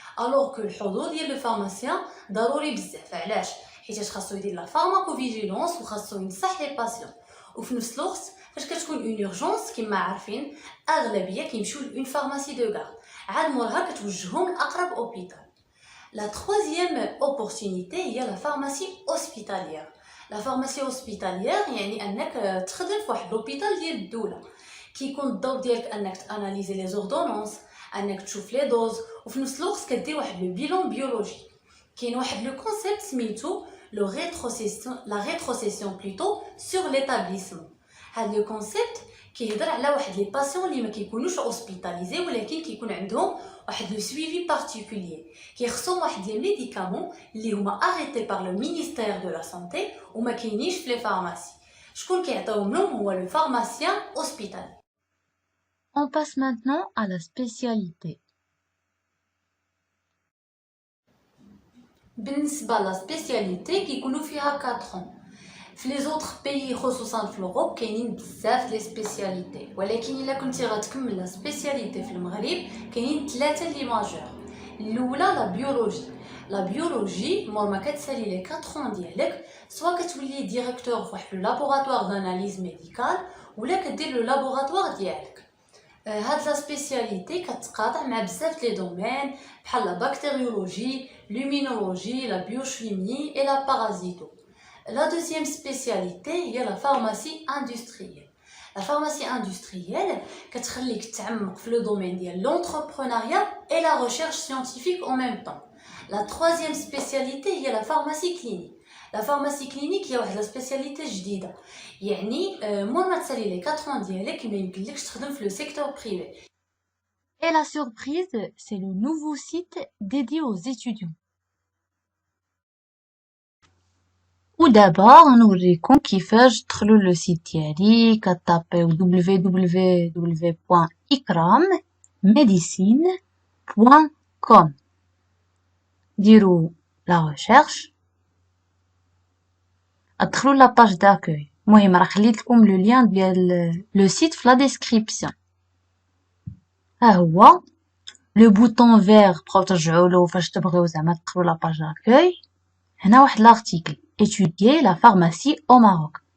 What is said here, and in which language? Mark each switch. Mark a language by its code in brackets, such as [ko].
[ar] الوغ كو الحضور ديال لو فارماسيان ضروري بزاف. علاش؟ حيت خاصو يدير لا فارماكوفيجيلونس وخاصو ينصح لي باسيون, وفي نفس الوقت فاش كتكون اون اورجونس كما عارفين اغلبيه كيمشيو لون فارماسي دو غارد, عاد مورها كتوجههم لاقرب اوبيتال. [fr] La troisième opportunité هي la pharmacie hospitalière. La pharmacie hospitalière [ar] يعني انك تخدم في واحد لوبيتال ديال الدوله, كيكون الدور ديالك انك تاناليزي لي زوردونونس, انك تشوف لي دوز, وفي نفس الوقت كدير واحد لو بيلون بيولوجي. كاين واحد لو كونسيبت سميتو لو ريتروسيسيون, لا ريتروسيسيون بلوتو سور ليتابليسمون. هاد لو كونسيبت كيهضر على واحد لي باسيون اللي ما كيكونوش اوسبيتاليزي, ولكن كيكون عندهم واحد لو سويفي بارتيكولير, كيخصهم واحد لي ميديكامون اللي هما اريتي بار لو مينيستير دو لا سانتي وما كاينينش في لي فارماسي. شكون كيعطيهم لهم هو لو فارماسيان هوسبيتالي. [fr] On passe maintenant à la spécialité. [ar] بالنسبه لا سبيسياليتي كيكونوا فيها 4 ans. في لي زوطخ بيي خصوصا في الأوروب كاينين بزاف لي سبيسياليتي, ولكن الا كنتي غتكمل لا سبيسياليتي في المغرب كاينين 3 لي ماجور. الاولى لا بيولوجي. لا بيولوجي مور ما كتسالي لي 4 ans ديالك سوا كتولي ديريكتور في واحد لو لابوراتوار داناليز ميديكال ولا كدير لو لابوراتوار ديالك. هاد لا سبيسياليتي كتقاطع مع بزاف لي دومين بحال لا بكتيريولوجي [fr] l'immunologie la biochimie et la parasito. La deuxième spécialité هي la pharmacie industrielle. La pharmacie industrielle [ar] كتخليك تعمق في [fr] le domaine ديال l'entrepreneuriat et la recherche scientifique en même temps. La troisième spécialité هي la pharmacie clinique. La pharmacie clinique [ar] هي واحد لا سبيسياليتي جديده، يعني مور ما تسالي لي 4 ans ديالك ما يمكنلكش تخدم في لو سيكتور بريفي. [fr] Et la surprise, c'est le nouveau site dédié aux étudiants. Ou d'abord, [ar] نوريكم كيفاش تدخلوا لو سيت ديالي، كتابيو www.ikrammedicine.com. ديروا لا ريشيرش، ادخلوا لا باج داكوي. المهم راه خليت لكم لو لين ديال لو سيت في لا ديسكريبسيون. ها هو لو بوطون فيغ بقاو ترجعوا له فاش تبغيو زعما تدخلوا لا باج داكوي. هنا واحد لارتيكل [fr] étudier la pharmacie au Maroc.